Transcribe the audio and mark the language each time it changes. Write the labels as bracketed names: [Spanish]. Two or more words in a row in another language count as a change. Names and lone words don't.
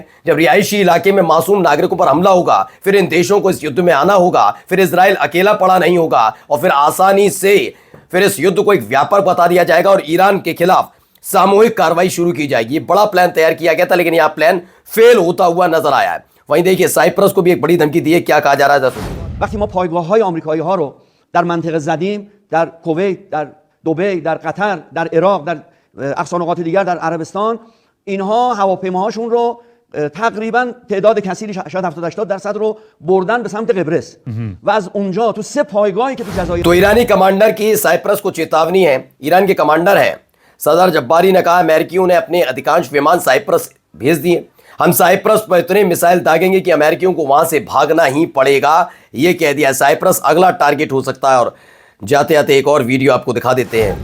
[Hindi] जब रिहायशी इलाके में मासूम नागरिकों पर हमला होगा, फिर इन देशों को इस युद्ध में आना होगा, फिर इजराइल अकेला पड़ा नहीं होगा और फिर आसानी से फिर इस युद्ध को एक व्यापक बता दिया जाएगा और ईरान के खिलाफ सामूहिक कार्रवाई शुरू की जाएगी। ये बड़ा प्लान तैयार किया गया था, लेकिन यह प्लान फेल होता हुआ नजर आया है। वहीं देखिए साइप्रस को भी एक बड़ी धमकी दी है। क्या कहा जा रहा है? [Persian] وقتی ما پایگاه‌های آمریکایی‌ها رو در منطقه زدیم، در کویت، در دبی، در قطر، در عراق، در اقصا نقاط دیگر در عربستان، اینها هواپیماهاشون رو تقریبا تعداد کثیری شاید 70-80% رو بردن به سمت قبرس و از اونجا تو 3 پایگاهی که تو جزایر [Hindi] तो ईरानी कमांडर की साइप्रस को चेतावनी है। ईरान के कमांडर हैं सदर जब्बारी ने कहा अमेरिकियों ने अपने अधिकांश विमान साइप्रस भेज दिए। हम साइप्रस पर इतने मिसाइल दागेंगे कि अमेरिकियों को वहां से भागना ही पड़ेगा, ये कह दिया। साइप्रस अगला टारगेट हो सकता है। और जाते जाते एक और वीडियो आपको दिखा देते हैं।